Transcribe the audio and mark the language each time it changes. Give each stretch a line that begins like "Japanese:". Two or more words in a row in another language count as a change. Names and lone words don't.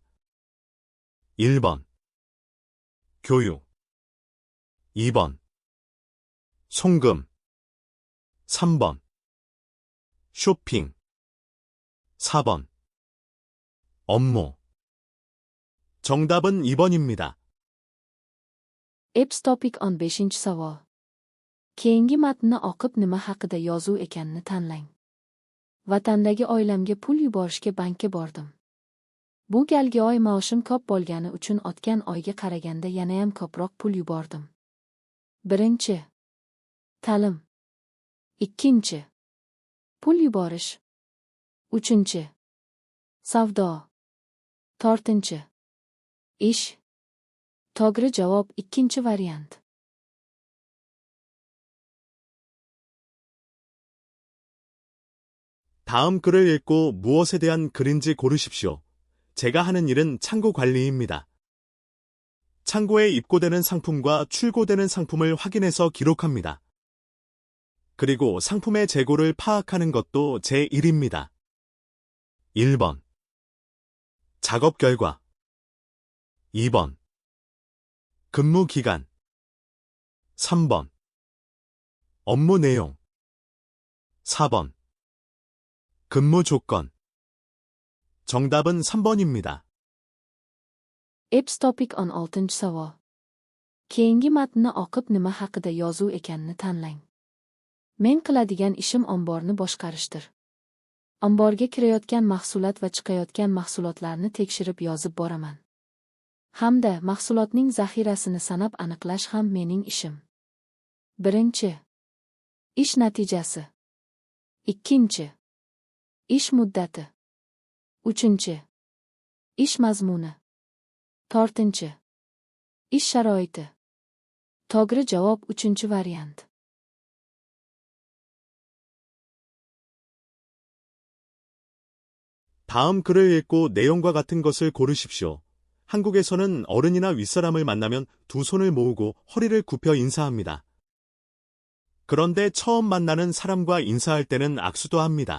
Korean: 1번 교육 2번 송금 3번 쇼핑 4번 업무 정답은 2번입니다.
Uzbek: Epps topic 15 savol. Keyingi matnni o'qib nima haqida yozuv ekanini tanlang. Vatandagi oilamga pul yuborishga bankka bordim. Bu galgi oy maoshim ko'p bo'lgani uchun o'tgan oyga qaraganda yanayam ko'proq pul yubordim. Birinchi. Ta'lim. Ikkinchi. Pul yuborish. Uchinchi. Savdo. To'rtinchi. Ish. To'g'ri javob ikkinchi variant.
Korean: 다음 글을 읽고 무엇에 대한 글인지 고르십시오. 제가 하는 일은 창고 관리입니다. 창고에 입고되는 상품과 출고되는 상품을 확인해서 기록합니다. 그리고 상품의 재고를 파악하는 것도 제 일입니다. 1번 작업 결과 2번 근무 기간 3번 업무 내용 4번 근무 조건 정답은 3번입니다.
Uzbek: Epps topic 16 savol. Keyingi matnni o'qib nima haqida yozuv ekanini tanlang. Men qiladigan ishim omborni boshqarishdir. Omborga kirayotgan mahsulot va chiqayotgan mahsulotlarni tekshirib yozib boraman. Hamda mahsulotning zaxirasini sanab aniqlash ham mening ishim. Birinchi. Ish natijasi. Ikkinchi. Ish muddati. Uchinchi. Ish mazmuni. To'rtinchi. Ish sharoiti. To'g'ri javob uchinchi variant.
Korean: 다음 글을 읽고 내용과 같은 것을 고르십시오. 한국에서는 어른이나 윗사람을 만나면 두 손을 모으고 허리를 굽혀 인사합니다. 그런데 처음 만나는 사람과 인사할 때는 악수도 합니다.